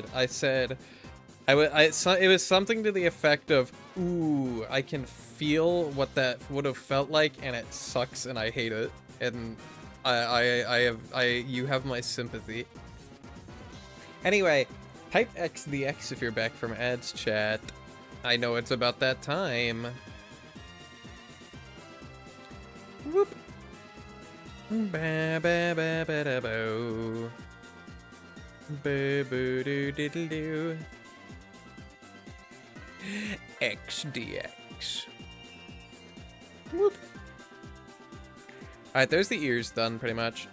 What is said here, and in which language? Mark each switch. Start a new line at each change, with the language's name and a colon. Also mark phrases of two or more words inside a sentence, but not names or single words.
English: I said, it was something to the effect of, ooh, I can feel what that would have felt like, and it sucks, and I hate it. And you have my sympathy. Anyway, type XDX if you're back from ads, chat. I know it's about that time. Whoop. Ba ba ba ba da bo. Boo boo doo diddle doo. XDX. Whoop. Alright, there's the ears done pretty much.